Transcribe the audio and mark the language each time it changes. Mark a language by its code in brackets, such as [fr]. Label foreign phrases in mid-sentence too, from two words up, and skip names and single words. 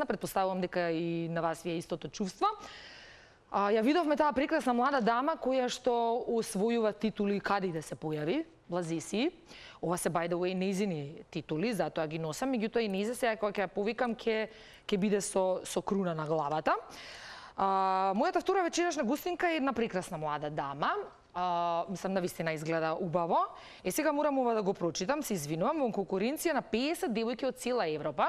[mk] Предпоставувам дека и на вас ви е истото чувство. Ја видовме таа прекрасна млада дама која што освојува титули каде и да се појави, Блазиси. Ова се [en] by the way [mk] нејзини титули, затоа ги носам, меѓутоа и нејзе сега кога ќе ја повикам ќе биде со круна на главата. Мојата втора вечерашна гостинка е една прекрасна млада дама. Мислам, навистина изгледа убаво. Сега морам ова да го прочитам, се извинувам, во конкуренција на 50 девојки од цела Европа.